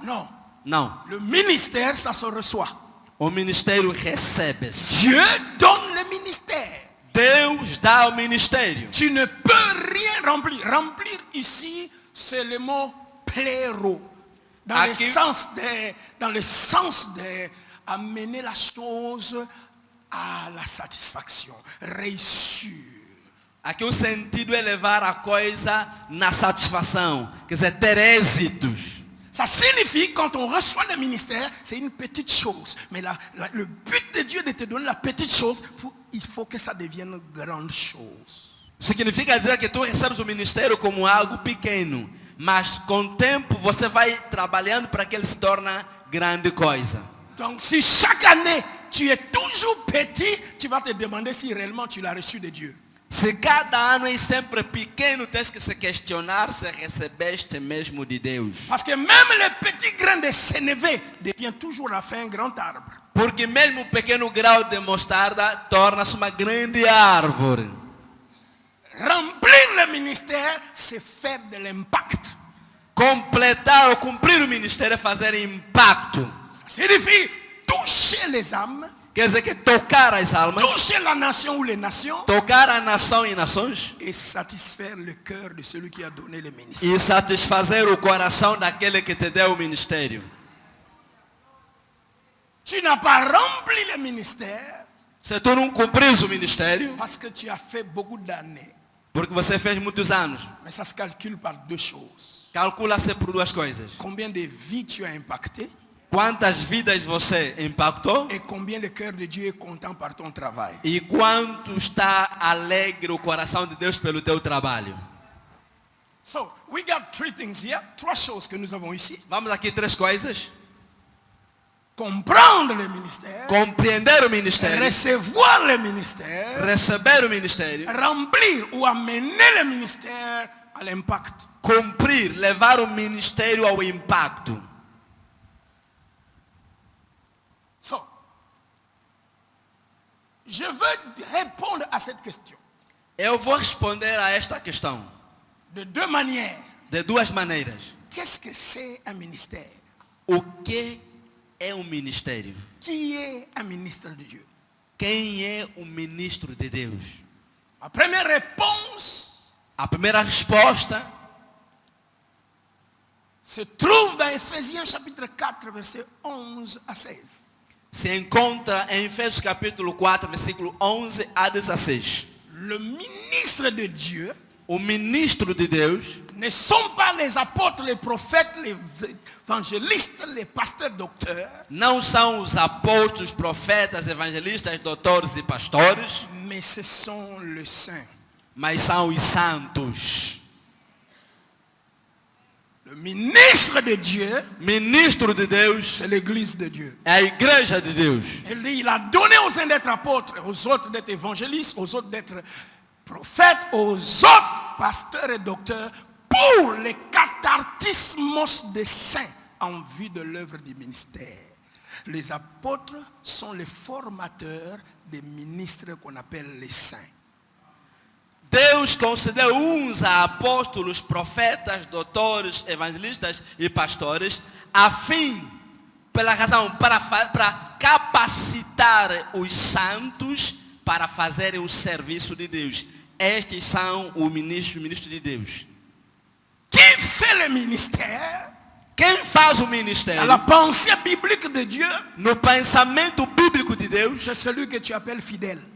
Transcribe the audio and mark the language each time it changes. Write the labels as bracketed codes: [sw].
[fr] Non. [pt] Não. [fr] Le ministère, ça se reçoit. [pt] O ministério recebe. [fr] Dieu donne le ministère. [pt] Deus dá o ministério. [fr] Tu ne peux rien remplir. Remplir ici, c'est le mot pléro. Dans le sens de amener la chose à la satisfaction, réussir. [pt] Aqui o sentido é levar a coisa na satisfação, quer dizer, ter êxitos. [fr] Ça signifie quand on reçoit le ministère, c'est une petite chose. Mais le but de Dieu de te donner la petite chose, il faut que ça devienne une grande chose. [pt] Significa dizer que tu recebes o ministério como algo pequeno, mas com o tempo você vai trabalhando para que ele se torne grande coisa. [fr] Donc si chaque année tu es toujours petit, tu vas te demander si réellement tu l'as reçu de Dieu. [pt] Se cada ano é sempre pequeno, tens que se questionar se recebeste mesmo de Deus. [fr] Parce que même le petit grain de sénévé devient toujours à la fin un grand arbre. [pt] Porque mesmo o pequeno grau de mostarda torna-se uma grande árvore. [fr] Remplir le ministère, c'est faire de l'impact. [pt] Completar ou cumprir o ministério é fazer impacto. [fr] Ça signifie toucher les âmes. [pt] Quer dizer que tocar as almas, [fr] Toucher la nation ou les nations. [pt] tocar a nação e nações [fr] Et satisfaire le cœur de celui qui a donné le ministère. [pt] e satisfazer o coração daquele que te deu o ministério. [fr] Tu n'as pas rempli le ministère [pt] Se tu não cumpris o ministério, [fr] parce que tu as fait beaucoup d'années. [pt] porque você fez muitos anos, [fr] Mais ça se calcule par deux choses. [pt] calcula-se por duas coisas. [fr] Combien de vies tu as impacté [pt] Quantas vidas você impactou [fr] et combien le cœur de Dieu est content par ton travail. [pt] e quanto está alegre o coração de Deus pelo teu trabalho. [en] So, we got three things here. [fr] Trois choses que nous avons ici. [pt] Vamos aqui três coisas. [fr] Comprendre le ministère. [pt] Compreender o ministério, [fr] Recevoir le ministère. [pt] receber o ministério, [fr] Remplir ou amener le ministère à l'impact. [pt] cumprir, levar o ministério ao impacto. [fr] So, je veux répondre à cette question [pt] Eu vou responder a esta questão [fr] de deux manières. [pt] de duas maneiras. [fr] Qu'est-ce que c'est un ministère? [pt] O que é um ministério? [fr] Qui est un ministre de Dieu? [pt] Quem é um ministro de Deus? [fr] Ma première réponse [pt] A primeira resposta [fr] se trouve dans Ephésiens chapitre 4, versets 11 à 16. [pt] se encontra em Efésios capítulo 4, versículo 11 a 16. [fr] Le ministre de Dieu [pt] O ministro de Deus [fr] ne sont pas les apôtres, les prophètes, les évangélistes, les pasteurs, docteurs, [pt] não são os apóstolos, profetas, evangelistas, doutores e pastores, [fr] mais ce sont les saints. [pt] mas são os santos. [fr] Le ministre de Dieu, [pt] Ministro de Deus [fr] c'est l'église de Dieu. [pt] é a igreja de Deus. [fr] Il dit, il a donné aux uns d'être apôtres, aux autres d'être évangélistes, aux autres d'être prophètes, aux autres pasteurs et docteurs, pour le cathartismos des saints en vue de l'œuvre du ministère. Les apôtres sont les formateurs des ministres qu'on appelle les saints. [pt] Deus concedeu uns a apóstolos, profetas, doutores, evangelistas e pastores, a fim, pela razão, para capacitar os santos para fazerem o serviço de Deus. Estes são os ministros de Deus. [fr] Qui fait le ministère? [pt] Quem faz o [fr] Dans [pt] ministério, [fr] la pensée biblique de Dieu, [pt] no pensamento bíblico de Deus, [fr] c'est celui que tu appelles fidèle.